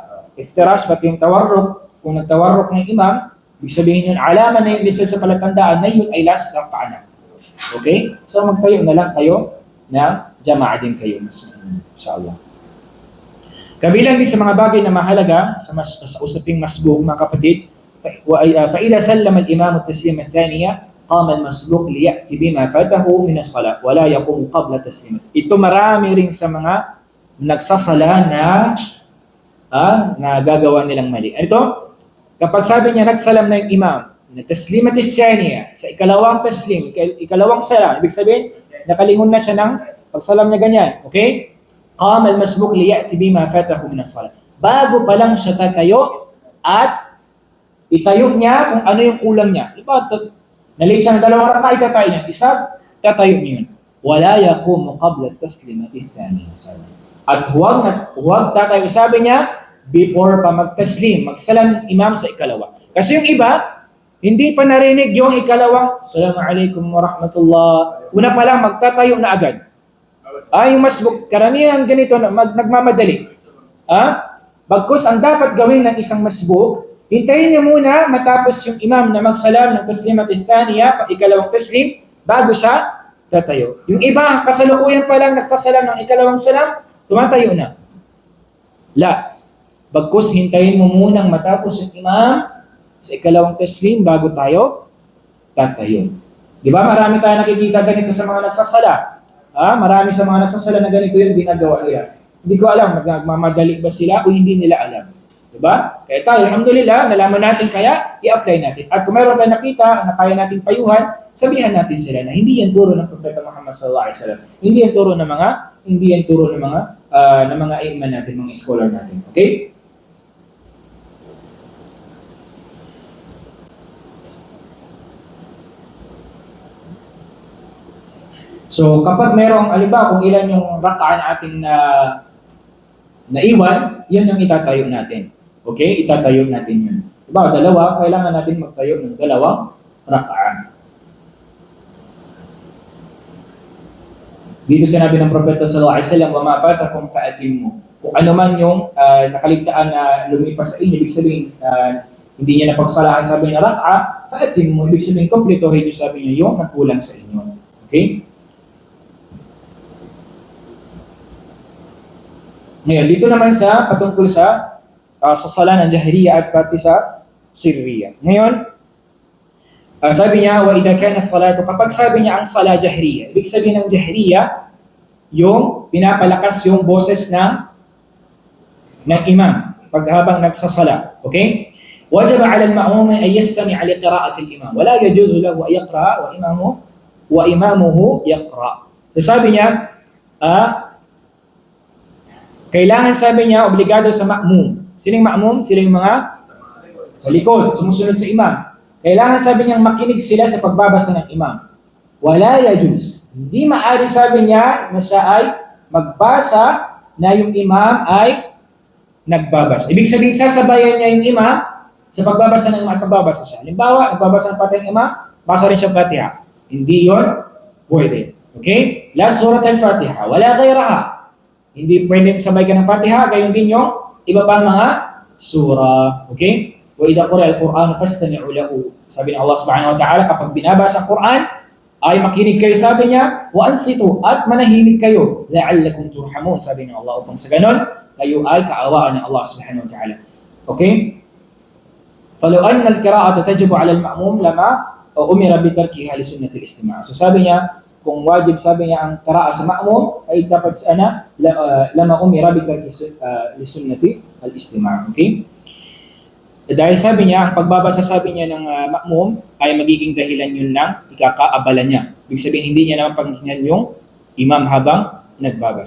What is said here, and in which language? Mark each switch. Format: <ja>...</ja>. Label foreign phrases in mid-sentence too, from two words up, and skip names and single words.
<tl>Iftirash, pati yung tawarruk, kung nagtawarruk ng imam, ibig sabihin yun, alaman na yung lisa sa palatandaan na yun ay last rak'a na. Okay? So magtayo na lang kayo na jama'a din kayo. Inshallah. Kabilang din sa mga bagay na mahalaga sa usaping masbuk, mga kapatid,</tl> <ar>فإذا سلم الإمام التسليم الثانية قام المسبوق ليأتي بما فاته من الصلاة ولا يقوم قبل تسليمه.</ar> <tl>Ito marami rin sa mga nagsasala na gagawa nilang mali. Ito, kapag sabi niya nagsalam na yung imam, na</tl> <ar>التسليمة الثانية,</ar> <tl>sa ikalawang taslim, ikalawang salam, ibig sabihin, nakalingon na siya ng pagsalam niya ganyan. Okay?</tl> <ar>قام المسبوق ليأتي بما فاته من الصلاة.</ar> <tl>Bago pa lang siya tatayo at itayo niya kung ano yung kulang niya. Diba? Nalate siya ng dalawang rak'a, itatayo niya. Isa, tatayo niya yun.</tl> <ar>ولا يقوم قبل التسليمة الثانية.</ar> <tl>At huwag tatayo. Sabi niya, before pa magtaslim, magsalam imam sa ikalawa. Kasi yung iba, hindi pa narinig yung ikalawang,</tl> <ar>السلام عليكم ورحمة الله.</ar> <tl>Una pa lang, magtatayo na agad. Yung masbuk, karamihan ganito, nagmamadali. Bagkus ang dapat gawin ng isang masbuk, hintayin niya muna matapos yung imam na magsalam ng</tl> <ar>التسليمة الثانية,</ar> <tl>ikalawang taslim, bago siya tatayo. Yung iba, kasalukuyan pa lang nagsasalam ng ikalawang salam, tumatayo na. La. Bagkus hintayin mo munang matapos yung imam sa ikalawang taslim bago tayo tatayo. Di ba? Marami tayo nakikita ganito sa mga nagsasala. Marami sa mga nagsasala na ganito yung ginagawa nila. Hindi ko alam, magmamadali ba sila o hindi nila alam. Di ba? Kaya tayo, alhamdulillah, nalaman natin kaya, i-apply natin. At kung meron tayo nakita na kaya natin payuhan, sabihan natin sila na hindi yan turo ng Propeta Muhammad</tl> <ar>صلى الله عليه وسلم.</ar> <tl>Hindi yan turo ng mga imam natin, mga scholar natin. Okay? So, kapag merong, aliba, kung ilan yung rak'ah ating naiwan, yun yung itatayo natin. Okay? Itatayo natin yun. Diba, dalawa, kailangan natin magtayo ng dalawang rak'ah. Dito sinabi ng Propeta</tl> <ar>صلى الله عليه وسلم, "وما فاتكم فأتموا."</ar> <tl>Kung ano man yung nakaligtaan na lumipas sa inyo, ibig sabihin, hindi niya napagsalahan, sabi niya rak'ah, fa'atimmu, ibig sabihin, kompletohin niyo, sabi niya, yung nagkulang sa inyo. Okay? Ngayon, dito naman sa patungkol sa sala ng jahriya at pati sa sirriya. Ngayon, sabi niya,</tl> <ar>وإذا كان الصلاة,</ar> <tl>kapag sabi niya ang sala jahriya, ibig sabihin ng jahriya, yung pinapalakas yung boses ng imam paghabang nagsasala. Okay?</tl> <ar>وجب على المأموم أن يستمع لقراءة الإمام. ولا يجوز له أن يقرأ وإمامه يقرأ.</ar> <tl>So sabi niya, kailangan, sabi niya, obligado sa ma'mum. Sining ma'mum? Sila yung mga sa likod, sumusunod sa imam. Kailangan, sabi niya, makinig sila sa pagbabasa ng imam.</tl> <ar>ولا يجوز.</ar> <tl>Hindi maaari, sabi niya, na siya ay magbasa na yung imam ay nagbabasa. Ibig sabihin, sasabayan niya yung imam sa pagbabasa ng imam at pagbabasa siya. Halimbawa, nagbabasa ng Fatiha ng imam, basa rin siya Fatiha. Hindi yon pwede.</tl> <ar>Okay? لا سورة الفاتحة ولا غيرها.</ar> <tl>Hindi pwedeng sabay ka ng Fatiha, gayon din yung iba pang mga surah. Okay?</tl> <ar>وإذا قرئ القرآن فاستمعوا له.</ar> <tl>Sabi ng Allah</tl> <ar>سبحانه وتعالى,</ar> <tl>kapag binabasa ang Quran, ay makinig kayo, sabi niya,</tl> <ar>وأنصتوا,</ar> <tl>at manahimik kayo,</tl> <ar>لعلكم ترحمون,</ar> <tl>sabi ng Allah, upang sa ganon, kayo ay kaawaan ng Allah</tl> <ar>سبحانه وتعالى.</ar> <tl>Okay?</tl> <ar>فَلَوْ أَنَّ الْقِرَاءَةَ تَجِبُ عَلَى الْمَأْمُومِ لَمَا أُمِرَ بِتَرْكِهَا لِسُنَّةِ الْإِسْتِمَاعِ.</ar> <tl>So sabi niya, kung wajib, sabi niya, ang qira'a sa ma'mum, ay dapat</tl> <ar>لما أمر بترك لسنة الاستماع'.</ar> <tl>Okay? Dahil sabi niya, ang pagbabasa, sabi niya, ng ma'mum ay magiging dahilan yun lang ikakaabala niya. Ibig sabihin, hindi niya naman pakinggan yung imam habang nagbabasa.</tl>